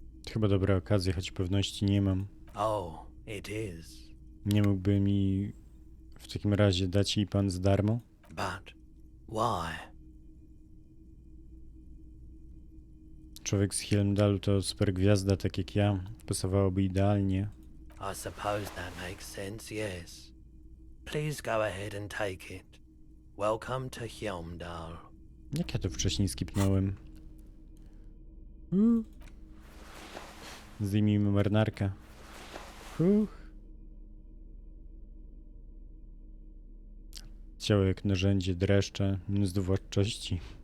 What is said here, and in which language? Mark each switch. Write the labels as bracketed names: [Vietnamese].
[Polish] Chyba dobra okazja, choć pewności nie mam. [English] Oh, it is. [Polish] Nie mógłby mi w takim razie dać jej pan za darmo? [English] But why? [Polish] Człowiek z Heimdalu to super gwiazda, tak jak ja. Pasowałoby idealnie. [English] I suppose that makes sense, yes. Please go ahead and take it. Welcome to Hjälmdal. [Polish] Jak ja to wcześniej skipnąłem? Zdejmijmy marynarkę. Ciało jak narzędzie, dreszcze, zdowładczości.